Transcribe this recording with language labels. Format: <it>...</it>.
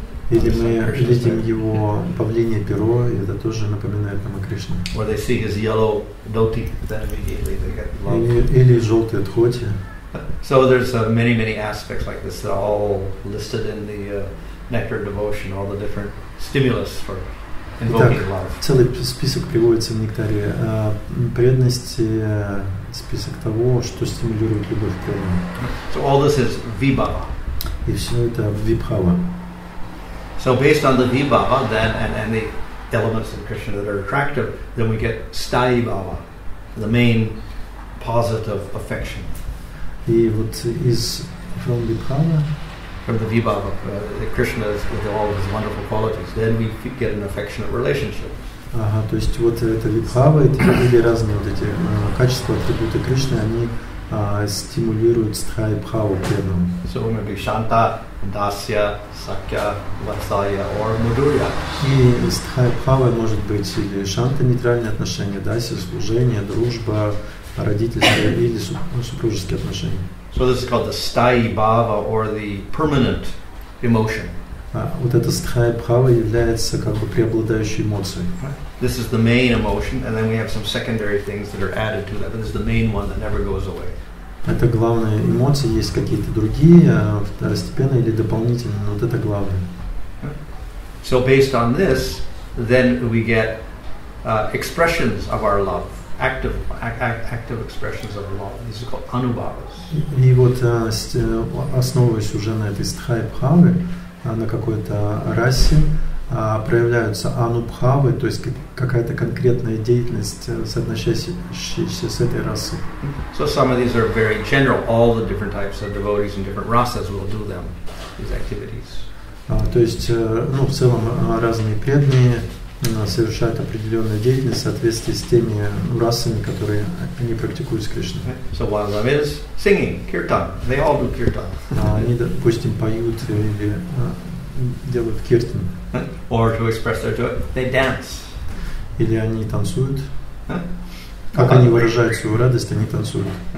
<ru>Или мы видим его павлинье перо, и это тоже напоминает нам о Кришне.</ru> <en>Or they see his yellow dhoti, then immediately they get love.</en> <ru>Или желтые дхоти.</ru> <en>So there's many aspects like this, all listed in the Nectar devotion, all the different stimulus for invoking love.</en> <ru>Целый список приводится в Нектаре преданности, список того, что стимулирует любовь к преданным.</ru> <en>So all this is vibhava.</en> <ru>И все это вибхава.</ru> <en>So based on the vibhava, then and the elements of Krishna that are attractive, then we get sthayi bhava, the main positive affection.</en> <ru>И вот</ru> <en>from the vibhava, Krishna is with all of his wonderful qualities, then we get an affectionate relationship.</en> <ru>Ага, то есть вот это вибхава, или разные вот эти качества, атрибуты Кришны, они стимулируют стхай бхаву преданным.</ru> <en>So it may be shanta, dasya, sakya, vatsalya or madhurya.</en> <ru>И стхай бхава может быть или шанта, нейтральные отношения, дасya, служение, дружба, родительство или супружеские отношения.</ru> <en>So this is called the sthayi bhava or the permanent emotion.</en> <ru>Вот эта стхай бхава является как бы преобладающей эмоцией.</ru> <en>This is the main emotion, and then we have some secondary things that are added to that, but this is the main one that never goes away.</en> <ru>Это главная эмоция, есть какие-то другие, второстепенные или дополнительные, но вот это главное.</ru> <en>So based on this, then we get expressions of our love. active expressions of love. These are called anubhavas.</en> <ru>И вот основываясь уже на этой стхай-бхаве, на какой-то расе, проявляются анубхавы, то есть какая-то конкретная деятельность, соотносящаяся с этой расой.</ru> <en>So some of these are very general. All the different types of devotees in different rasas will do them, these activities.</en> <ru>То есть, в целом разные преданные совершают определенную деятельность в соответствии с теми расами, которые они практикуют с Кришной.</ru> <en>So one of them is singing, kirtan. They all do kirtan.</en> <ru>Они, допустим, поют или делают киртан.</ru> <en>Or to express their joy, they dance.</en> <ru>Или они танцуют. Как они выражают свою радость, они танцуют.</ru>